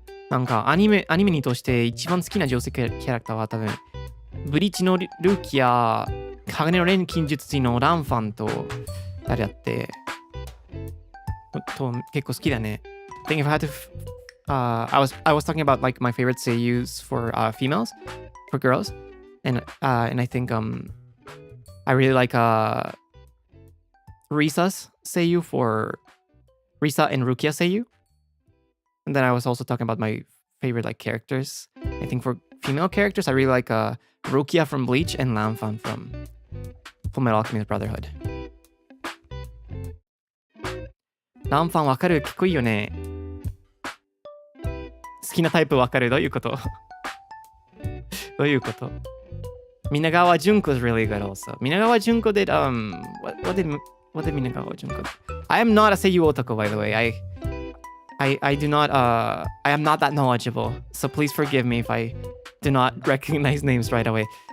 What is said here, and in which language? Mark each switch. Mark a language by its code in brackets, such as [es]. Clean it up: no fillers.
[ja] なんかアニメにとして一番好きな女性キャラクターは多分ブリーチのルキア、鋼の錬金術師のランファンと誰だって結構好きだね。 [en] I think if I had to I was talking about like my favorite seiyus for females, for girls, and I think I really like Risa's seiyu for Risa and Rukia seiyu. And then I was also talking about my favorite like characters. I think for female characters, I really like Rukia from Bleach and Lanfan from Fullmetal Alchemist Brotherhood. [ja] ランファンわかる？結構いいよね。好きなタイプわかる？どういうこと？どういうこと？ [en] Minagawa Junko is really good also. Minagawa Junko did what did Minagawa Junko do? I am not a seiyuu otaku, by the way. I do not I am not that knowledgeable, so please forgive me if I do not recognize names right away.